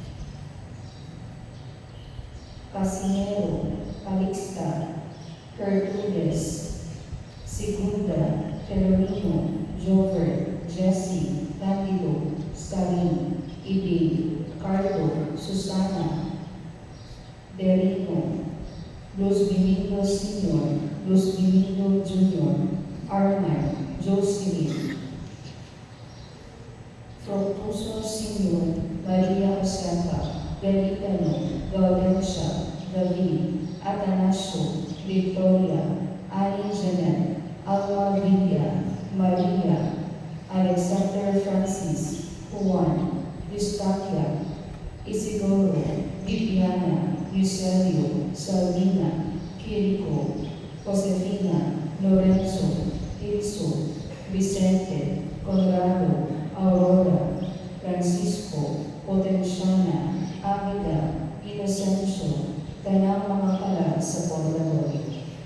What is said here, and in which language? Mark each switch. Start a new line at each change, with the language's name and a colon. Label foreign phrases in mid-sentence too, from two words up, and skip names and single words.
Cebuano: Casinero, Calixta, Gertrudes, Segunda, Felomino, Jover, Jesse, Candido, Stalin, Ibi, Carlo, Susana, Derino, Los Benignos Sr., Los Benignos Jr., Armand, Jocelyn, Fructuoso Sr., Maria Josefa, Galicano, Gaudencia, David, Atanasio, Victoria, Annie Janet, Alma Villa, Maria, Alexander Francis, Juan, Eustaquia, Isidoro, Viviana, Eusebio, Salvina, Quirico, Josefina, Lorenzo, Ilso, Vicente, Conrado, Aurora, Francisco, Potenciana, Amida, Inocencio, tanang mga kalat sa Pondaloy.